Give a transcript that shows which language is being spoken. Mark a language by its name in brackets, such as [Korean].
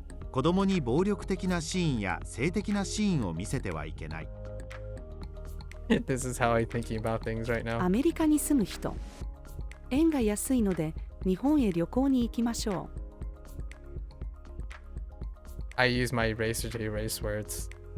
[Japanese] 子供に暴力的なシーンや性的なシーンを見せてはいけない。 [English] This is how I'm thinking about things right now. [Japanese] アメリカに住む人。円が安いので日本へ旅行に行きましょう。 [English] I use my eraser to erase words.